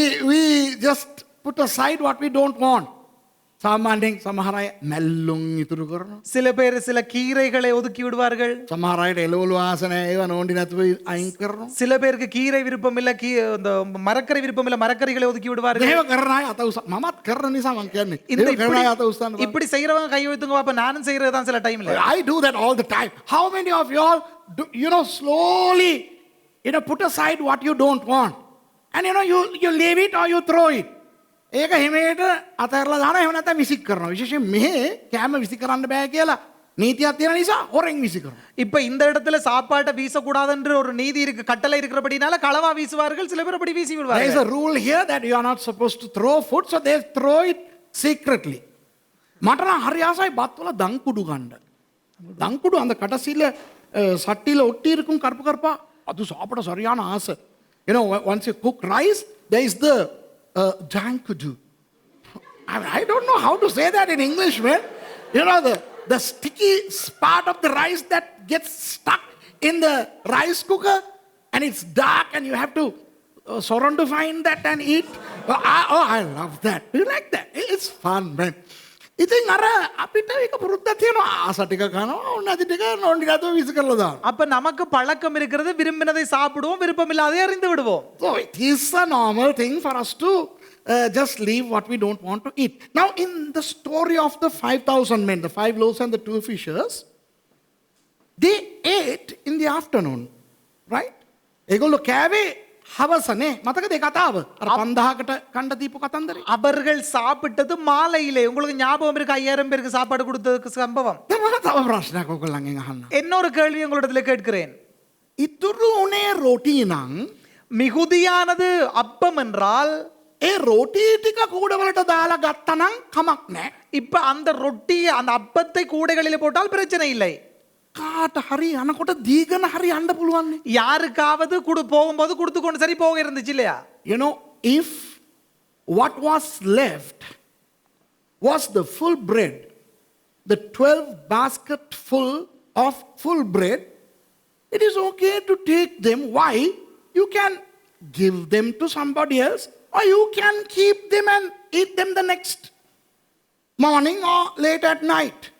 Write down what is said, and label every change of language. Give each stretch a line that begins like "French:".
English: We just put aside what we don't want.
Sinhala: සාමාන්‍යයෙන් සමහර අය මැල්ලුම් ඉතුරු කරනවා.
Tamil: சில பேர் சில கீரைகளை ஒதுக்கி விடுவார்கள்.
Sinhala: සමහර අයට එළවලු ආස නැහැ ඒවා නෝන්ඩි නැතුව අයින් කරනවා.
Tamil: சில பேருக்கு கீரை விருப்பம் இல்ல இந்த மரக்கறி விருப்பம் இல்ல மரக்கறிகளை ஒதுக்கி விடுவார்கள்.
Sinhala: ඒව කරන අය අත උස මමත් කරන නිසා මම කියන්නේ.
Tamil: இந்த
Sinhala: ඒව කරන අය අත උස්සන්න බෑ.
Tamil: இப்படி செய்யறவங்க கை வைத்துங்க பாப்பா, நானும் செய்யறது தான் சில டைம்ல.
English: I do that all the time. How many of you all do, slowly put aside what you don't want, and you leave it or you throw it.
Sinhala: ඒක හිමේට අතහැරලා දානවා, එහෙම නැත්නම් විසික් කරනවා. විශේෂයෙන් මෙහෙ කැම විසික් කරන්න බෑ කියලා நீதிයක් තියෙන නිසා හොරෙන් විසික් කරනවා.
Tamil: இப்ப இந்த இடத்துல சாப்பாட்டை வீசக்கூடாதுன்ற ஒரு நீதி இருக்கு, கட்டளை இருக்கிறபடினால களவா வீசுவார்கள், சில பேர் அப்படி வீசி
English: There is
Tamil: விடுவார்கள்.
English: a rule here that you are not supposed to throw food, so they throw it secretly.
Sinhala: මට නම් හරි ආසයි බත් වල දංකුඩු ගන්න.
Tamil: දංකුඩු அந்த கடைசில சட்டில ஒட்டி இருக்கும் கருப்பு கருப்பா, அது சாப்பிட சரியான ஆசை.
English: Once you cook rice, there is the dankudu. I don't know how to say that in English, man. The sticky part of the rice that gets stuck in the rice cooker, and it's dark, and you have to surround to find that and eat. I love that. Do you like that? It's fun, man.
Sinhala: ඉතින් අර අපිට ඒක පුරුද්දක් තියෙනවා. ආස ටික කනවා, නැති ටික නෝන්ඩි නැතුව විසි කරලා දානවා.
Tamil: அப்ப நமக்கு பழக்கம் இருக்கிறது, விரும்பினதை சாப்பிடுவோம், விருப்பம் இல்லாததை அறிந்து விடுவோம்.
English: So it is a normal thing for us to just leave what we don't want to eat. Now in the story of the 5,000 men, the 5 loaves and the 2 fishes, they ate in the afternoon, right?
Sinhala: ඒගොල්ලෝ කෑවේ හවසනේ. මතකද ඒ කතාව? අර 5000කට කණ්ඩ දීපු කතන්දරේ.
Tamil: அவர்கள் சாப்பிட்டது மாலையிலே. உங்களுக்கு ஞாபகம் இருக்கு 5000 பேருக்கு சாப்பாடு கொடுத்ததுக்கு சம்பவம்?
Sinhala: දැන් මම තව ප්‍රශ්නයක් ඔයගොල්ලන්ගෙන් අහන්න.
Tamil: இன்னொரு கேள்வி உங்களிடத்துல கேட்கிறேன்.
Sinhala: ඉතුරු උනේ රොටි නම්
Tamil: மிகுதியானது அப்பம் என்றால்,
Sinhala: ඒ රොටි ටික කූඩවලට දාලා ගත්තනම් කමක් නැහැ.
Tamil: இப்ப அந்த ரொட்டி அந்த அப்பத்தை கூடைகளிலே போட்டால் பிரச்சனை இல்லை.
Sinhala: කාට හරි යනකොට දීගෙන හරි යන්න පුළුවන් නේ.
Tamil: யாருக்காவது போகும்போது கொடுத்து கொண்டு சரி போக இருந்துச்சு இல்லையா?
English: If what was left was the full bread, the 12 basket full of full bread, it is okay to take them. Why? You can give them to somebody else, or you can keep them and eat them the next morning or late at night.